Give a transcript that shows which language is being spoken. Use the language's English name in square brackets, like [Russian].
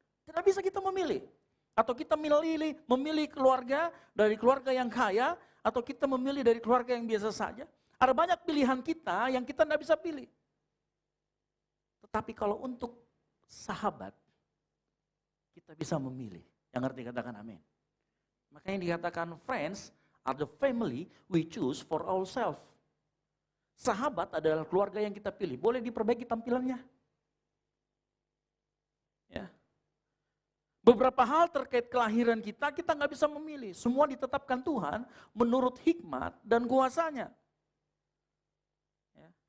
[Indonesian] Tidak bisa kita memilih. Atau kita memilih keluarga dari keluarga yang kaya, atau kita memilih dari keluarga yang biasa saja. Ada banyak pilihan kita yang kita tidak bisa pilih. Tetapi kalau untuk sahabat, kita bisa memilih. Yang ngerti katakan amin. [English] Makanya dikatakan friends are the family we choose for ourselves. [Indonesian] Sahabat adalah keluarga yang kita pilih. Boleh diperbaiki tampilannya. Ya. Beberapa hal terkait kelahiran kita nggak bisa memilih. Semua ditetapkan Tuhan menurut hikmat dan kuasanya. Ya.